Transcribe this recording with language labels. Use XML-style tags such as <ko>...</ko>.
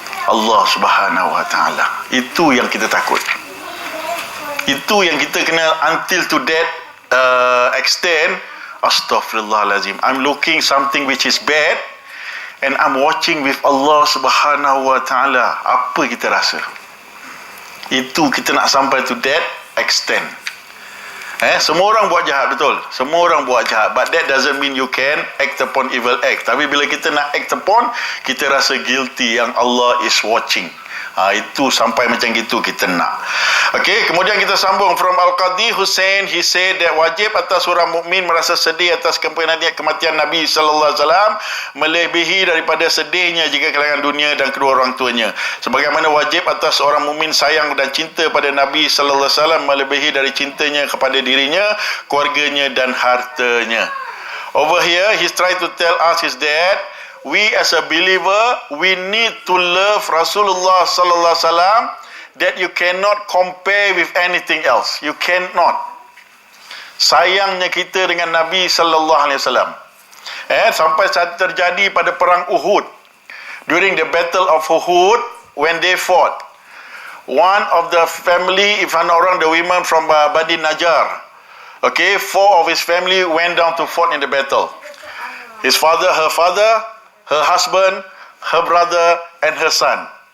<en>Allah Subhanahu wa ta'ala.</en> <ms>Itu yang kita takut. Itu yang kita kena,</ms> <en>until to that extent, astaghfirullahalazim, I'm looking something which is bad, and I'm watching with Allah Subhanahu wa ta'ala.</en> <ms>Apa kita rasa? Itu kita nak sampai</ms> <en>to that extent.</en> <ms>Semua orang buat jahat, betul. Semua orang buat jahat.</ms> <en>But that doesn't mean you can act upon evil act.</en> <ms>Tapi bila kita nak</ms> <en>act upon,</en> <ms>kita rasa guilty yang</ms> <en>Allah is watching.</en> <ms>Itu sampai macam gitu kita nak. Okey, kemudian kita sambung</ms> <en>from Al-Qadhi Hussein. He said that</en> <ms>wajib atas orang mukmin merasa sedih atas kematian Nabi sallallahu alaihi wasallam, melebihi daripada sedihnya jika kehilangan dunia dan kedua orang tuanya. Sebagaimana wajib atas orang mukmin sayang dan cinta pada Nabi sallallahu alaihi wasallam melebihi dari cintanya kepada dirinya, keluarganya dan hartanya.</ms> <en>Over here he's trying to tell us is that we as a believer, we need to love Rasulullah sallallahu alaihi wasallam that you cannot compare with anything else. You cannot.</en> <ms>Sayangnya kita dengan Nabi sallallahu alaihi wasallam. Sampai saat terjadi pada perang Uhud.</ms> <en>During the battle of Uhud, when they fought, one of the family, if I'm not wrong, the women from Bani Najjar, okay, 4 of his family went down to fight in the battle. His father, her husband, her brother, and her son.</en>